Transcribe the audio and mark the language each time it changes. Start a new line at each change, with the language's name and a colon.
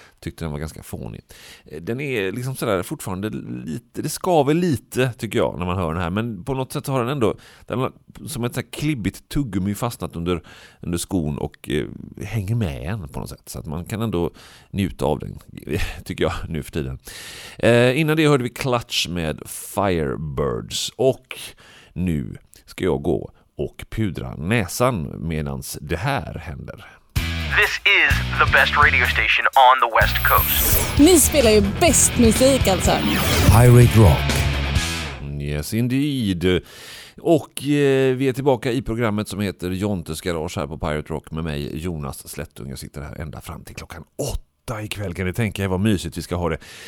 Swedish: Tyckte den var ganska fånig. Den är liksom sådär fortfarande lite, det skaver lite tycker jag när man hör den här. Men på något sätt har den ändå, den har som ett klibbigt tuggummi fastnat under skon och hänger med en på något sätt. Så att man kan ändå njuta av den, tycker jag, nu för tiden. Innan det hörde vi Clutch med Firebirds och... Nu ska jag gå och pudra näsan medan det här händer.
English: This is the best radio station on the West Coast.
Swedish: Ni spelar ju bäst musik alltså.
English: Pirate Rock. Yes, indeed.
Swedish: Och vi är tillbaka i programmet som heter Jontes Garage här på Pirate Rock med mig, Jonas Slättung. Jag sitter här ända fram till klockan 8. I kväll kan ni tänka er vad mysigt vi ska ha det.